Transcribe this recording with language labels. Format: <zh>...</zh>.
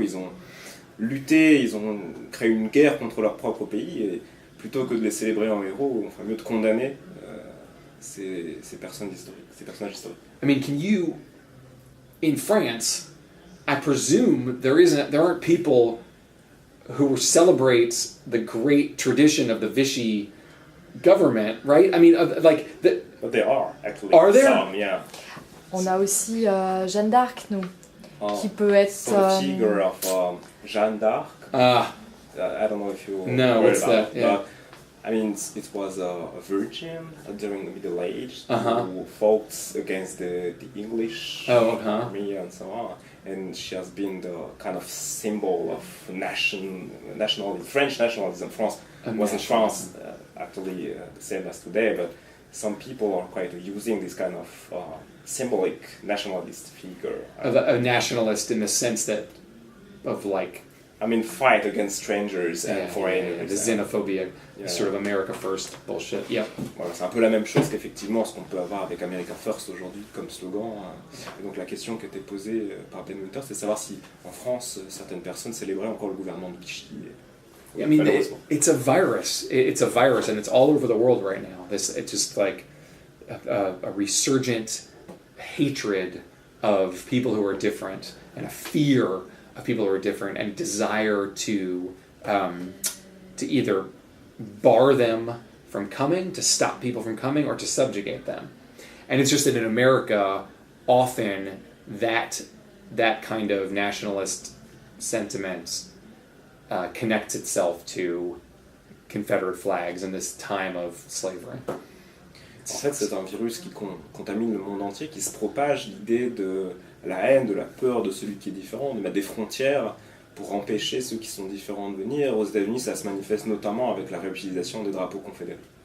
<fr>Ils ont lutté, ils ont créé une guerre contre leur propre pays, et plutôt que de les célébrer en héros, on ferait mieux de condamner ces personnages historiques.</fr> <en>I mean, in France, I presume there aren't people who celebrate the great tradition of the Vichy government, right? I mean, But there are actually. Are there? Some, yeah.</en> <fr>On a aussi Jeanne d'Arc, nous, qui peut être...</fr> <en>So the figure of Jeanne d'Arc. I don't know if you No, heard what's about that? Yeah. But, I mean, it was a virgin during the Middle Age Uh-huh. who fought against the English army and so on. And she has been the kind of symbol of nationalism, French nationalism. France wasn't France actually the same as today, but some people are quite using this kind of symbolic nationalist figure. A nationalist in the sense that of I mean, fight against strangers and foreigners. The xenophobia, sort of America First bullshit. Yeah.</en> <fr>Voilà, c'est un peu la même chose qu'effectivement ce qu'on peut avoir avec America First aujourd'hui comme slogan. Et donc la question qui était posée par Ben Winter, c'est de savoir si en France certaines personnes célébraient encore le gouvernement de Vichy.</fr> <en>I mean, it's a virus. It's a virus, and it's all over the world right now. It's just like a resurgent hatred of people who are different, and a fear of people who are different, and desire to either bar them from coming, to stop people from coming, or to subjugate them. And it's just that in America, often that kind of nationalist sentiment connects itself to Confederate flags in this time of slavery.</en> <fr>En fait, c'est un virus qui contamine le monde entier, qui se propage l'idée de la haine, de la peur de celui qui est différent, de mettre des frontières pour empêcher ceux qui sont différents de venir. Aux États-Unis, ça se manifeste notamment avec la réutilisation des drapeaux confédérés.</fr>